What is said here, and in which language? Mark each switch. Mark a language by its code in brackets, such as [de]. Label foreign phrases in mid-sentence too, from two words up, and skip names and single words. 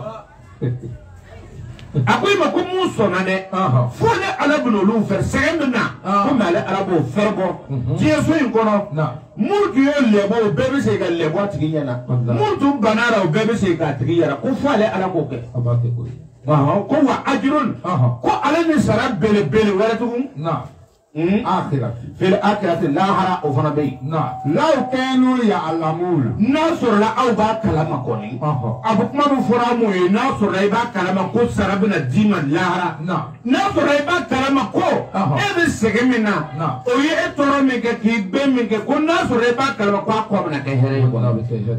[bm] A ko i ma ko mun sɔnna dɛ fo ne Ala bɛ n'olu fɛ sɛgɛn min na komi ale Ala b'o fɛrɛ bɔ diɲɛ so in kɔnɔ mun tun ye lɛbɔ o bɛɛ bɛ se ka lɛbɔ a tigi ɲɛna mun tun bana la o bɛɛ bɛ se k'a tigi yɛrɛ ko fo ale Ala k'o kɛ. A b'a kɛ koyi. Ko [ar] وأجر [bm] ko ale ni sara belebele wɛrɛ tugun. Akhirati. [ar] في الآخرة [bm] lahara o fana bɛ yen. [ar] لو كانوا يعلمون. [bm] N'a sɔrɔla aw b'a kalama kɔni. A bɛ kuma min fɔra mun ye n'a sɔrɔla i b'a kalama ko sara bɛna d'i ma lahara. N'a sɔrɔ i b'a kalama ko e bɛ sɛgɛn min na o ye e tɔɔrɔ min kɛ k'i bɛn min kɛ ko n'a sɔrɔ i b'a kalama ko a kɔ bɛna kɛ hɛrɛ ye kɔnɔ.